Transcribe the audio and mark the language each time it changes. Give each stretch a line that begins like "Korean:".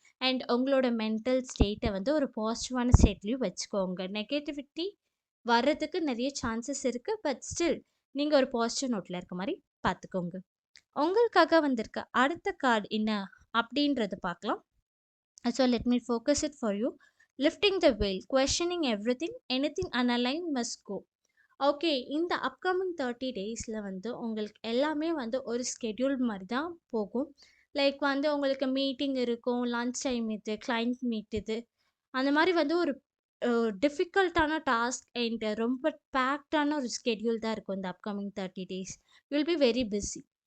Tamil: And உங்களோட mental ஸ்டேட்டை வந்து ஒரு பாசிட்டிவான ஸ்டேட்லேயும் வச்சுக்கோங்க. நெகட்டிவிட்டி வர்றதுக்கு நிறைய சான்சஸ் இருக்குது. பட் ஸ்டில் நீங்கள் ஒரு பாசிட்டிவ் நோட்டில் இருக்க மாதிரி பார்த்துக்கோங்க. உங்களுக்காக வந்திருக்க அடுத்த கார்டு என்ன அப்படின்றத பார்க்கலாம்.
English: So let me focus it for you. Lifting the veil, questioning everything, anything unaligned must go.
Tamil: Okay, இந்த அப்கமிங் 30 டேஸில் வந்து உங்களுக்கு எல்லாமே வந்து ஒரு ஸ்கெட்யூல் மாதிரி தான் போகும். லைக் வந்து உங்களுக்கு மீட்டிங் இருக்கும், லன்ச் டைம் இது, கிளைண்ட் மீட் இது, அந்த மாதிரி வந்து ஒரு டிஃபிகல்ட்டான டாஸ்க் அண்ட் ரொம்ப பேக்டான ஒரு ஸ்கெட்யூல் தான் இருக்கும் இந்த upcoming 30 days.
English: Will be very busy.